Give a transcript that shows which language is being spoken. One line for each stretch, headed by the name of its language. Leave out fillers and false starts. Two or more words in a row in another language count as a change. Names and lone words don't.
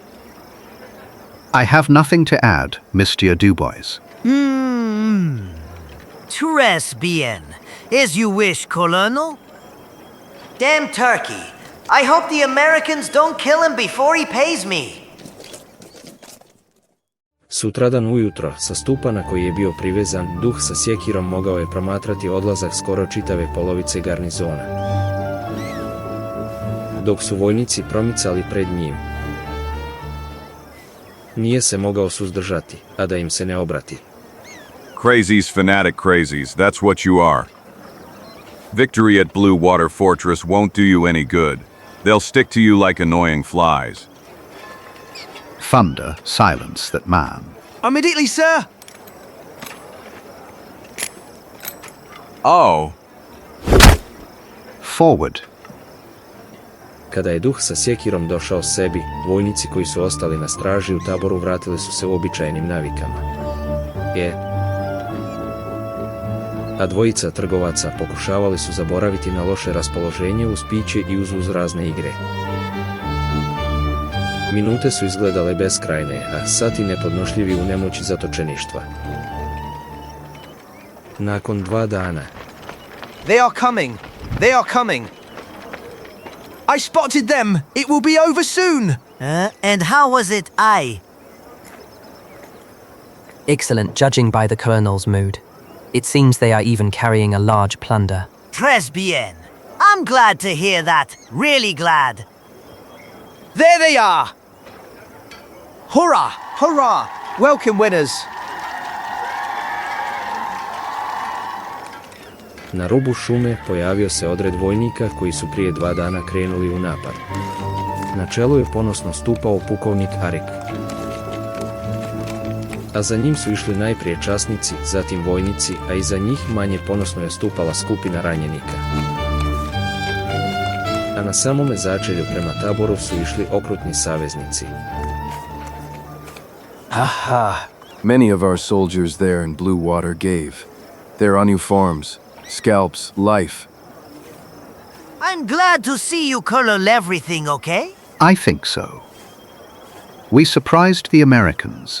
English: I have nothing to add, Mr. Dubois.
French: Tres bien.
English: As you wish, Colonel. Damn turkey. I hope the Americans don't kill him before he pays me.
Croatian: Sutradan ujutro, sa stupa na koji je bio privezan, duh sa sjekirom mogao je promatrati odlazak skoro čitave polovice garnizona. Dok su vojnici promicali pred njim, nije se mogao suzdržati, a da im se ne obrati.
English: Crazies, fanatic crazies, that's what you are. Victory at Blue Water Fortress won't do you any good. They'll stick to you like annoying flies. Thunder, silence that man. Immediately, sir. Oh. Forward.
Croatian: Kada je duh sa sjekirom došao sebi, vojnici koji su ostali na straži u taboru vratili su se uobičajenim navikama. A dvojica trgovaca pokušavali su zaboraviti na loše raspoloženje uz piće i uz razne igre. Minute su izgledale beskrajne, a sati nepodnošljivi u nemoći zatočeništva. Nakon 2 dana.
English: They are coming. They are coming. I spotted them. It will be over soon. And how was it, Excellent, judging by the colonel's mood. It seems they are even carrying a large plunder.
French: Tres bien.
English: I'm glad to hear that. Really glad. There they are. Hurrah! Hurrah! Welcome, winners.
Croatian: Na rubu šume pojavio se odred vojnika koji su prije 2 dana krenuli u napad. Na čelu je ponosno stupao pukovnik Arik. A za njim su išli najprije časnici, zatim vojnici, a iza njih manje ponosno je stupala skupina ranjenika. A na samome začelju prema taboru su išli okrutni saveznici.
English: Many of our soldiers there in Blue Water gave their uniforms, scalps, life. I'm glad to see you, Colonel. Everything okay? I think so. We surprised the Americans.